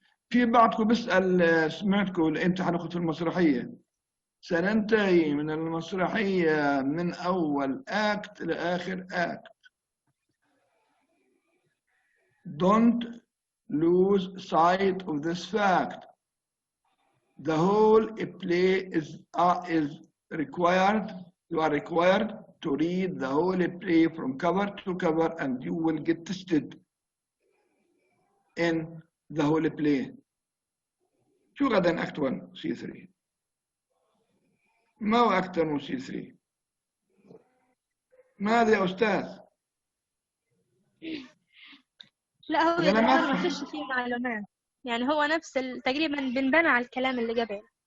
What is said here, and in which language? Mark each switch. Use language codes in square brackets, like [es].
[ar] في بعضكم بيسأل سمعتكم امتى هناخد في المسرحية؟ سننتهي من المسرحية من أول act لآخر act. [en] Don't lose sight of this fact. The whole play is required. You are required to read the whole play from cover to cover, and you will get tested in the whole play. [ar] شو غدا Act 1 C3؟ ما هو Act 1 C3؟ ماذا يا أستاذ؟ لا هو يا دكتور ما فيش فيه معلومات، يعني هو نفس تقريبا بنبنى على الكلام اللي قبل.